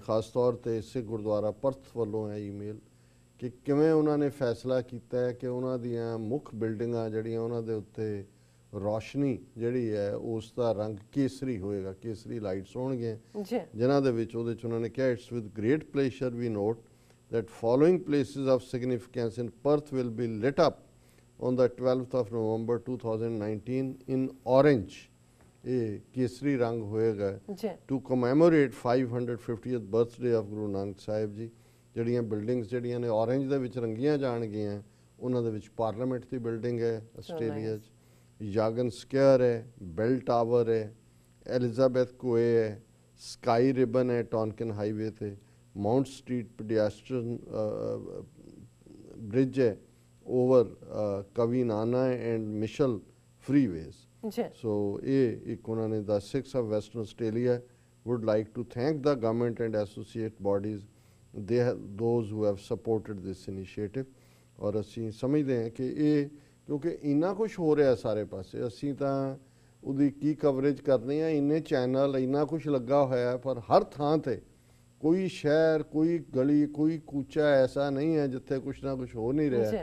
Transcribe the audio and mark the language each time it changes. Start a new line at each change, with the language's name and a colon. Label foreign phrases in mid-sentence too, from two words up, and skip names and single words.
Punjabi: ਖਾਸ ਤੌਰ ਤੇ ਸਿੱਖ ਗੁਰਦੁਆਰਾ ਪਰਥ ਵੱਲੋਂ ਹੈ ਈਮੇਲ ਕਿ ਕਿਵੇਂ ਉਹਨਾਂ ਨੇ ਫੈਸਲਾ ਕੀਤਾ ਹੈ ਕਿ ਉਹਨਾਂ ਦੀਆਂ ਮੁੱਖ ਬਿਲਡਿੰਗਾਂ ਜਿਹੜੀਆਂ ਉਹਨਾਂ ਦੇ ਉੱਤੇ ਰੋਸ਼ਨੀ ਜਿਹੜੀ ਹੈ ਉਸ ਦਾ ਰੰਗ ਕੇਸਰੀ ਹੋਏਗਾ, ਕੇਸਰੀ ਲਾਈਟਸ ਹੋਣਗੀਆਂ, ਜਿਨ੍ਹਾਂ ਦੇ ਵਿੱਚ ਉਹਦੇ 'ਚ ਉਹਨਾਂ ਨੇ ਕਿਹਾ
English: it's with great pleasure we note that following places of significance in Perth will be lit up on the 12th of November 2019 in orange,
Punjabi: ਇਹ ਕੇਸਰੀ ਰੰਗ ਹੋਏਗਾ,
English: to commemorate 550th birthday of Guru Nanak Sahib ji।
Punjabi: ਜਿਹੜੀਆਂ ਬਿਲਡਿੰਗਸ ਜਿਹੜੀਆਂ ਨੇ orange ਦੇ ਵਿੱਚ ਰੰਗੀਆਂ ਜਾਣਗੀਆਂ, ਉਹਨਾਂ ਦੇ ਵਿੱਚ ਪਾਰਲੀਮੈਂਟ ਦੀ ਬਿਲਡਿੰਗ ਹੈ ਆਸਟ੍ਰੇਲੀਆ 'ਚ, ਯਾਗਨ ਸਕੁਆਇਰ ਹੈ, ਬੈਲ ਟਾਵਰ ਹੈ, ਐਲਿਜ਼ਾਬੈਥ ਕੋਏ ਹੈ, ਸਕਾਈ ਰਿਬਨ ਹੈ ਟੌਨਕਿਨ ਹਾਈਵੇ ਤੇ, ਮਾਊਂਟ ਸਟਰੀਟ ਪੈਡੀਸਟਰੀਅਨ ਬ੍ਰਿਜ ਹੈ ਓਵਰ ਕਵੀ ਨਾਨਾ ਐਂਡ ਮਿਸ਼ਲ ਫਰੀਵੇਜ਼। ਸੋ ਇਹ ਇੱਕ ਉਹਨਾਂ ਨੇ
English: The Sikhs of Western Australia would like to thank the government and associate bodies, those who have supported this initiative।
Punjabi: ਔਰ ਅਸੀਂ ਸਮਝਦੇ ਹਾਂ ਕਿ ਇਹ ਕਿਉਂਕਿ ਇੰਨਾ ਕੁਛ ਹੋ ਰਿਹਾ ਸਾਰੇ ਪਾਸੇ, ਅਸੀਂ ਤਾਂ ਉਹਦੀ ਕੀ ਕਵਰੇਜ ਕਰਨੀ ਹੈ, ਇੰਨੇ ਚੈਨਲ ਇੰਨਾ ਕੁਛ ਲੱਗਾ ਹੋਇਆ, ਪਰ ਹਰ ਥਾਂ ਤੇ ਕੋਈ ਸ਼ਹਿਰ ਕੋਈ ਗਲੀ ਕੋਈ ਕੂਚਾ ਐਸਾ ਨਹੀਂ ਹੈ ਜਿੱਥੇ ਕੁਛ ਨਾ ਕੁਛ ਹੋ ਨਹੀਂ ਰਿਹਾ।